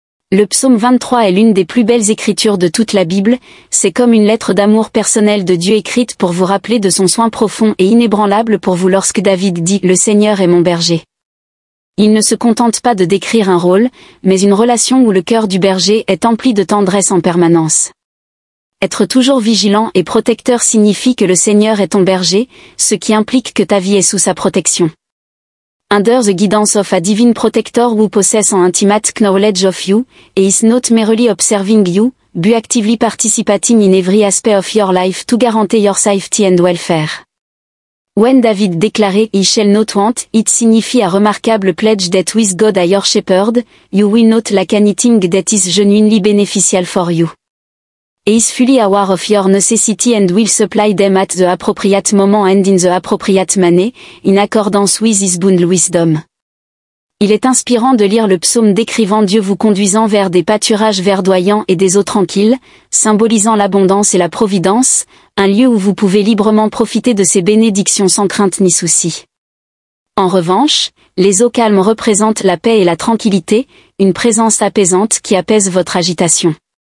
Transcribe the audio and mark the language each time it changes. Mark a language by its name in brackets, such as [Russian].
[French] Le psaume 23 est l'une des plus belles écritures de toute la Bible, c'est comme une lettre d'amour personnelle de Dieu écrite pour vous rappeler de son soin profond et inébranlable pour vous lorsque David dit « Le Seigneur est mon berger ». Il ne se contente pas de décrire un rôle, mais une relation où le cœur du berger est empli de tendresse en permanence. Être toujours vigilant et protecteur signifie que le Seigneur est ton berger, ce qui implique que ta vie est sous sa protection. [English] Under the guidance of a divine protector who possess an intimate knowledge of you, and is not merely observing you, but actively participating in every aspect of your life to guarantee your safety and welfare. When David [French] déclarait [English] « I shall not want », it [French] signifie [English] a remarkable pledge that with God as your shepherd, you will not lack anything that is genuinely beneficial for you. He is fully aware of your necessity and will supply them at the appropriate moment and in the appropriate manner, in accordance with his boundless wisdom. [French] Il est inspirant de lire le psaume décrivant Dieu vous conduisant vers des pâturages verdoyants et des eaux tranquilles, symbolisant l'abondance et la providence, un lieu où vous pouvez librement profiter de ses bénédictions sans crainte ni souci. En revanche, les eaux calmes représentent la paix et la tranquillité, une présence apaisante qui apaise votre agitation.